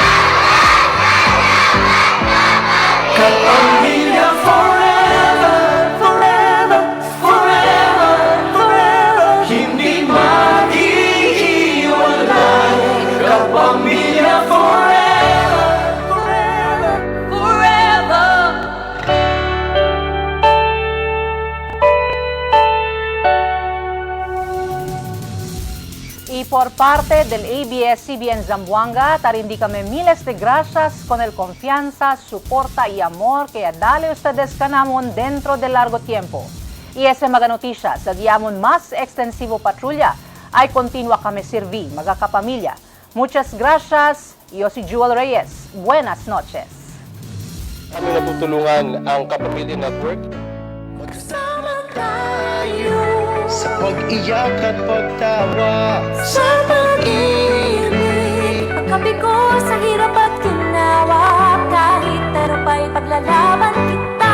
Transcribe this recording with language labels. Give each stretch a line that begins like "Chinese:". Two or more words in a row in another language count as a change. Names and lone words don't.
English: Kapamilya forever, Forever, forever, forever,
Filipino: hindi maghihiwalay.
English: Kapamilya forever, forever, forever.
Chavacano: Y por parte del ABS-CBN Zamboanga, tarindicame miles de gracias con el confianza, soporta y amor que dale ustedes kanamon dentro de largo tiempo. Y ese mga noticias, sa diamon más extensivo patrulla, ay continua kami sirvi, mga kapamilya. Muchas gracias, yo si Jewel Reyes. Buenas noches.
Filipino: Maraming natutulungan ang Kapamilya Network. Magkasama tayo Sa pag-iyak at pagtawa, sa pag-ibig, pagkabigo sa hirap at ginawa, kahit ano pa'y paglalaban kita.